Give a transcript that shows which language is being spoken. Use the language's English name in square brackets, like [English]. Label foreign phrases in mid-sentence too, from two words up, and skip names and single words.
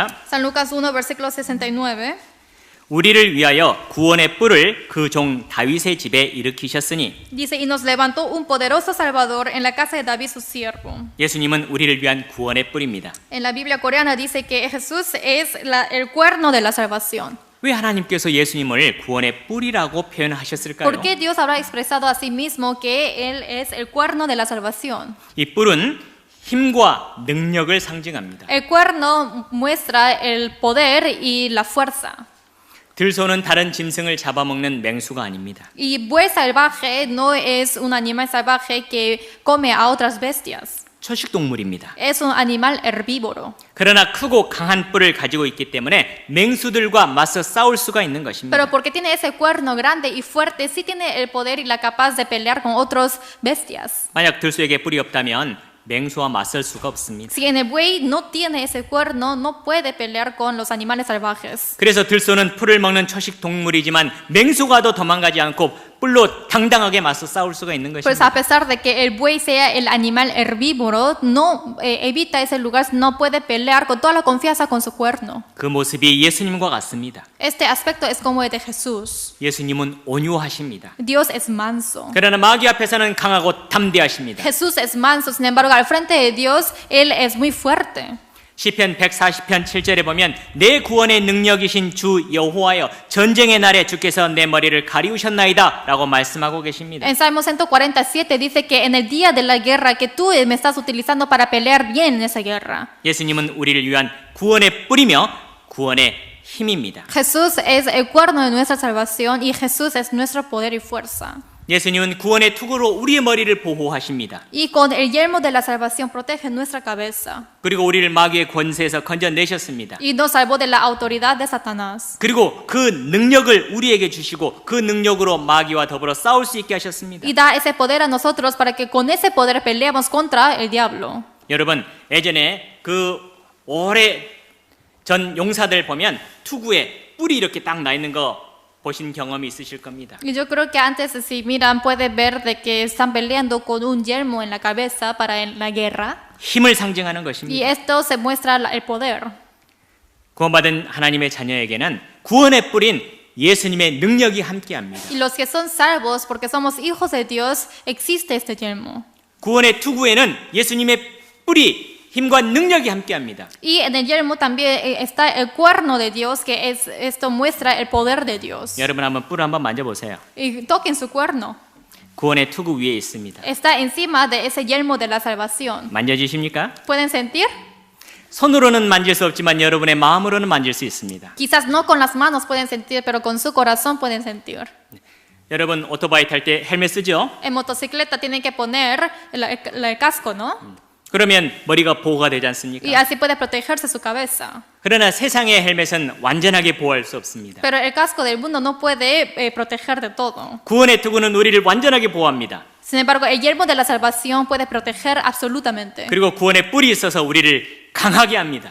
[Spanish] San Lucas 1, versículo 69. [Korean] 우리를 위하여 구원의 뿔을 그 종 다윗의 집에 일으키셨으니 [Spanish] Dice, y nos levantó un poderoso Salvador en la casa de David su siervo. [Korean] 예수님은 우리를 위한 구원의 뿔입니다. [Spanish] En la Biblia coreana dice que Jesús es el cuerno de la salvación. [Korean] 왜 하나님께서 예수님을 구원의 뿔이라고 표현하셨을까요? [Spanish] ¿Por qué Dios habrá expresado a sí mismo que Él es el cuerno de la salvación? [Korean] 이 뿔은 힘과 능력을 상징합니다. [Spanish] El cuerno muestra el poder y la fuerza. [Korean] 들소는 다른 짐승을 잡아먹는 맹수가 아닙니다. [Spanish] Y buey salvaje no es un animal salvaje que come a otras bestias. [Korean] 초식동물입니다. [Spanish] Es un animal herbívoro. [Korean] 그러나 크고 강한 뿔을 가지고 있기 때문에 맹수들과 맞서 싸울 수가 있는 것입니다. [Spanish] Pero porque tiene ese cuerno grande y fuerte, sí tiene el poder y la capaz de pelear con otras bestias. [Korean] 만약 들소에게 뿔이 없다면 맹수와 맞설 수가 없습니다. [Spanish] Si en el buey no tiene ese cuerno, no puede pelear con los animales salvajes. [Korean] 그래서 들소는 풀을 먹는 초식 동물이지만 맹수가도 도망가지 않고 뿔로 당당하게 맞서 싸울 수가 있는 [Spanish] Pues [Korean] 것입니다. [Spanish] a pesar de que el buey sea el animal herbívoro, no evita ese lugar, no puede pelear con toda la confianza con su cuerno. [Korean] 그 모습이 예수님과 같습니다. [Spanish] Este aspecto es como el de Jesús. [Korean] 예수님은 온유하십니다. [Spanish] Dios es manso. [Korean] 그러나 마귀 앞에서는 강하고 담대하십니다. [Spanish] Jesús es manso, sin embargo, al frente de Dios, Él es muy fuerte. [Korean] 시편 140편 7절에 보면 내 구원의 능력이신 주 여호와여 전쟁의 날에 주께서 내 머리를 가리우셨나이다 라고 말씀하고 계십니다. [Spanish] En Salmo 147 dice que en el día de la guerra que tú me estás utilizando para pelear bien en esa guerra. [Korean] 예수님은 우리를 위한 구원의 뿔이며 구원의 힘입니다. [Spanish] Jesús es el cuerno de nuestra salvación y Jesús es nuestro poder y fuerza. [Korean] 예수님은 구원의 투구로 우리의 머리를 보호하십니다. [Spanish] Y con el yelmo de la salvación protege nuestra cabeza. [Korean] 그리고 우리를 마귀의 권세에서 건져내셨습니다. [Spanish] Y nos salvó de la autoridad de Satanás. [Korean] 그리고 그 능력을 우리에게 주시고 그 능력으로 마귀와 더불어 싸울 수 있게 하셨습니다. [Spanish] Y da ese poder a nosotros para que con ese poder peleemos contra el diablo. [Korean] 여러분 예전에 그 오래 전 용사들 보면 투구에 뿔이 이렇게 딱 나 있는 거 보신 경험이 있으실 겁니다. [Spanish] Y yo creo que antes, si miran, puede ver de que están peleando con un yelmo en la cabeza para en la guerra. [Korean] 힘을 상징하는 [Spanish] Y [Korean] 것입니다. [Spanish] esto se muestra el poder. [Korean] 구원받은 하나님의 자녀에게는 구원의 뿔인 예수님의 능력이 함께합니다. [Spanish] Y los que son salvos, porque somos hijos de Dios, existe este yelmo. [Korean] 구원의 투구에는 예수님의 뿔이 힘과 능력이 함께합니다. [Spanish] Y en el yelmo también está el cuerno de Dios, que esto muestra el poder de Dios. [Korean] 여러분 한번 뿔 한번 만져보세요. [Spanish] Y toquen su cuerno. [Korean] 구원의 투구 위에 있습니다. [Spanish] está encima de ese yelmo de la salvación. [Korean] 만져지십니까? [Spanish] ¿Pueden sentir? [Korean] 손으로는 만질 수 없지만 여러분의 마음으로는 만질 수 있습니다. [Spanish] Quizás no con las manos pueden sentir, pero con su corazón pueden sentir. [Korean] 여러분 오토바이 탈 때 헬멧 쓰죠? [Spanish] En motocicleta tienen que poner el casco, ¿no? [Korean] 그러면 머리가 보호가 되지 [Spanish] Y [Korean] 않습니까? [Spanish] así puede protegerse su cabeza. [Korean] 그러나 세상의 헬멧은 완전하게 보호할 수 없습니다. [Spanish] Pero el casco del mundo no puede proteger de todo. [Korean] 구원의 투구는 우리를 완전하게 보호합니다. [Spanish] Sin embargo, el yelmo de la salvación puede proteger absolutamente. [Korean] 그리고 구원의 뿔이 있어서 우리를 강하게 합니다.